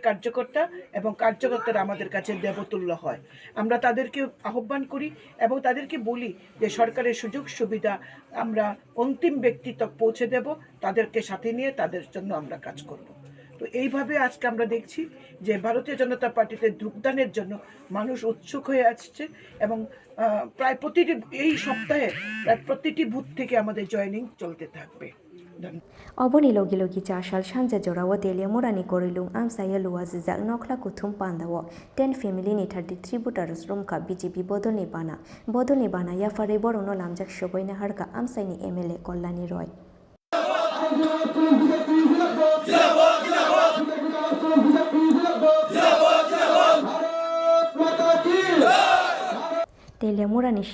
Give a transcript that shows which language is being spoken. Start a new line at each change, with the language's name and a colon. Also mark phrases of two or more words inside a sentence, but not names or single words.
Bangla: কার্যকর্তা এবং কার্যকর্তারা আমাদের কাছে দেবতুল্য হয় আমরা তাদেরকে আহ্বান করি এবং তাদেরকে বলি যে সরকারের সুযোগ সুবিধা আমরা অন্তিম ব্যক্তি তক পৌঁছে দেব তাদেরকে সাথে নিয়ে তাদের জন্য আমরা কাজ করব তো এইভাবে আজকে আমরা দেখছি যে ভারতীয় জনতা পার্টিতে যোগদানের জন্য মানুষ উৎসুক হয়ে আসছে এবং প্রায় প্রতিটি এই সপ্তাহে প্রায় প্রতিটি বুথ থেকে আমাদের জয়েনিং চলতে থাকবে
Kok Borok: Oboni logi logi cha shal shanja jorawa Teliamura ni korilung amsaya luwajijak nokla kuthum pandawo 10 family ni 33 voters romkha BJP bodol ni bana ya farai borong no lamjak shoboina harka amsai ni MLA Kollani Roy Teliamura ni